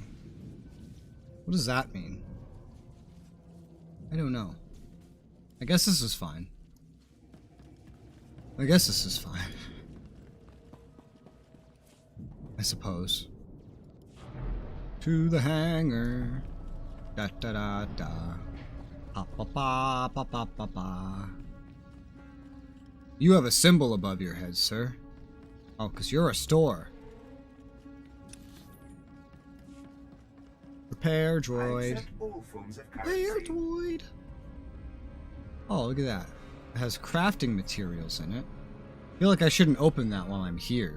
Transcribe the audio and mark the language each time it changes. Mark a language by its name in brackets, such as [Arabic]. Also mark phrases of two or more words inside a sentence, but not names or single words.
[English] What does that mean? I don't know. I guess this is fine. I guess this is fine. I suppose. To the hangar. Da da da da. Pa pa pa pa pa pa pa. You have a symbol above your head, sir. Oh, 'cause you're a store. Repair droid. Repair droid. Oh, look at that. It has crafting materials in it. I feel like I shouldn't open that while I'm here.